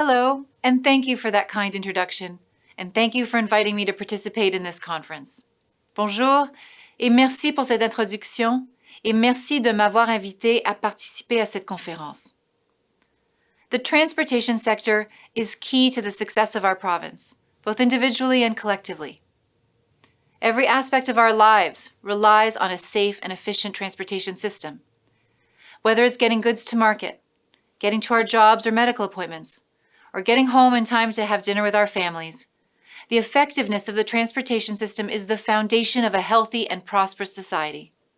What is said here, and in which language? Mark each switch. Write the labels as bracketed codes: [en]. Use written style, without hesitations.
[en] Hello, and thank you for that kind introduction, and thank you for inviting me to participate in this conference. [fr] Bonjour, et merci pour cette introduction, et merci de m'avoir invité à participer à cette conférence. [en] The transportation sector is key to the success of our province, both individually and collectively. Every aspect of our lives relies on a safe and efficient transportation system. Whether it's getting goods to market, getting to our jobs or medical appointments, or getting home in time to have dinner with our families, the effectiveness of the transportation system is the foundation of a healthy and prosperous society.